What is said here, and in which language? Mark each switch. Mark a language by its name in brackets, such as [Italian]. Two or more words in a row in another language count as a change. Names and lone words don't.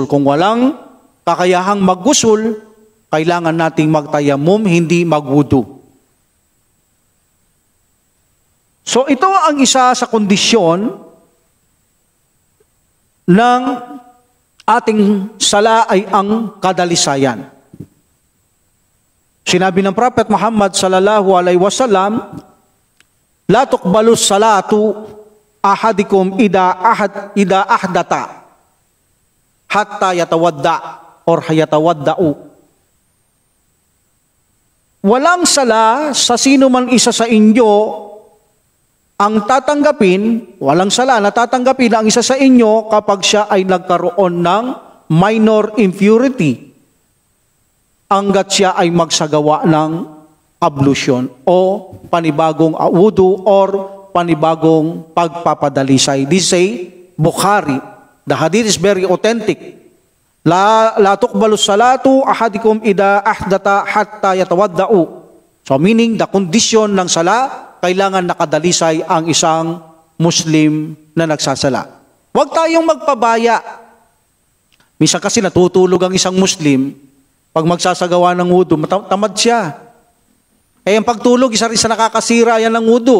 [Filipino] Kung walang kakayahang maggusul, kailangan nating magtayamum, hindi magwudu. So ito ang isa sa kondisyon ng ating sala ay ang kadalisayan. Sinabi ng Prophet Muhammad [Arabic] صلى الله عليه وسلم لا تقبل صلاة أحدكم إذا أحدث حتى يتوضأ or hayatawaddau. [Filipino] Walang sala sa sino man isa sa inyo ang tatanggapin, walang sala na tatanggapin ang isa sa inyo kapag siya ay nagkaroon ng [English] minor impurity, [Filipino] hanggat siya ay magsagawa ng ablution o panibagong wudu or panibagong pagpapadalisay. [English] This say Bukhari. The hadith is very authentic. [Arabic] لا تقبل صلاة أحدكم إذا أحدث حتى يتوضأ. [English] So meaning the condition [Filipino] ng sala, kailangan nakadalisay ang isang Muslim na nagsasala. Huwag tayong magpabaya. Minsan kasi natutulog ang isang Muslim, pag magsasagawa ng wudu, tamad siya. Eh, ang pagtulog, isa rin sa nakakasira yan ng wudu.